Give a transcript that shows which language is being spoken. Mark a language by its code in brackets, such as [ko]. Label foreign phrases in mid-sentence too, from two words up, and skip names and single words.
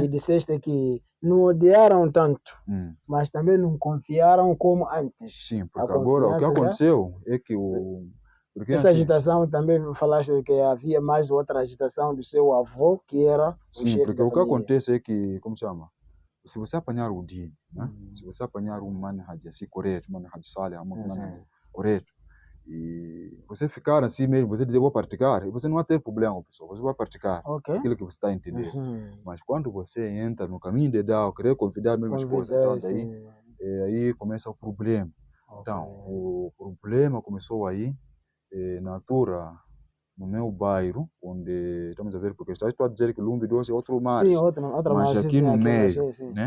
[pt] E disseste que não odiaram tanto, mas também não confiaram como antes. Sim, porque agora o que aconteceu é que porque essa agitação também falaste que havia mais outra agitação do seu avô, que era o chefe porque da o que família. acontece é que, como chama? Se você apanhar o din, né? Se você apanhar um manhaj assim correto, [ar] منهج صالح, [pt] manhaj correto, e você ficar assim mesmo, você dizer vou praticar, e você não vai ter problema, pessoal, você vai praticar aquilo que você está entendendo. Mas quando você entra no caminho de dar, querer convidar a mesma coisa, então daí aí começa o problema. Então, o problema começou aí na altura, no meu bairro, onde estamos a ver, porque estou a dizer que Lumbi doce é outro mar, mas aqui no meio, né?